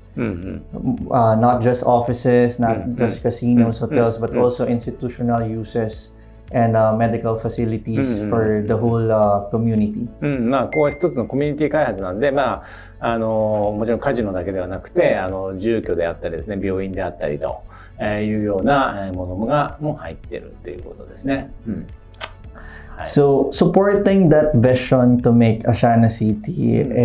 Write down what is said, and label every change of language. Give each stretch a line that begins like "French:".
English: Not just offices, not just casinos, hotels, but also institutional uses and medical facilities for the whole community.
Japanese: ここは一つのコミュニティ開発なんで、もちろんカジノだけではなくて、住居であったりですね、病院であったりと。いうようなものがも入ってるということですね。
English: So supporting that vision to make Asiana City